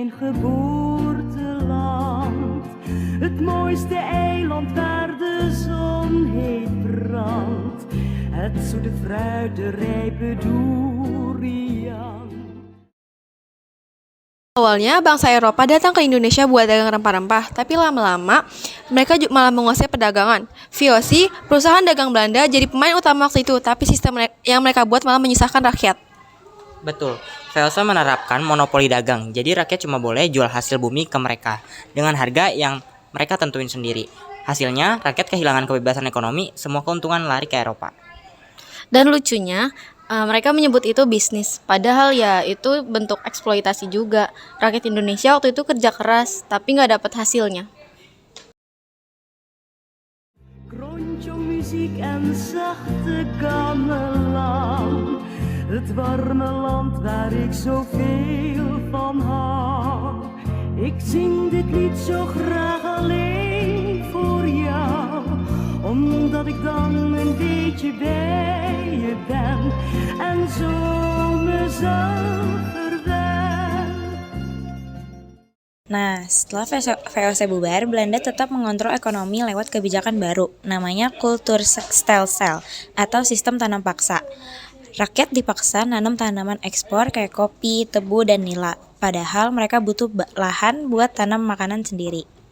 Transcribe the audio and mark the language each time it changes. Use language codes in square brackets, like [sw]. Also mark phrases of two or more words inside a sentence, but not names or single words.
[nl] geboorteland. Het mooiste eiland waar de zon heet brandt. Het zoete fruit, de rijpe durian. [id] Awalnya bangsa Eropa datang ke Indonesia buat dagang rempah-rempah, tapi lama-lama mereka malah menguasai perdagangan. VOC, perusahaan dagang Belanda, jadi pemain utama waktu itu, tapi sistem yang mereka buat malah menyusahkan rakyat. Betul, VOC menerapkan monopoli dagang, jadi rakyat cuma boleh jual hasil bumi ke mereka dengan harga yang mereka tentuin sendiri. Hasilnya, rakyat kehilangan kebebasan ekonomi, semua keuntungan lari ke Eropa. Dan lucunya, mereka menyebut itu bisnis, padahal ya itu bentuk eksploitasi juga. Rakyat Indonesia waktu itu kerja keras, tapi nggak dapat hasilnya. [nl] Muziek en zachte gamelan. Het warme land waar ik zoveel van hou. Ik zing dit lied zo graag alleen voor jou. Omdat ik dan een beetje bij je ben. En zo mezelf verwen. [id] Nah, setelah VOC bubar, Belanda tetap mengontrol ekonomi lewat kebijakan baru, namanya Kultuursstelsel atau sistem tanam paksa. Rakyat dipaksa nanam tanaman ekspor kayak kopi, tebu, dan nila, padahal mereka butuh lahan buat tanam makanan sendiri.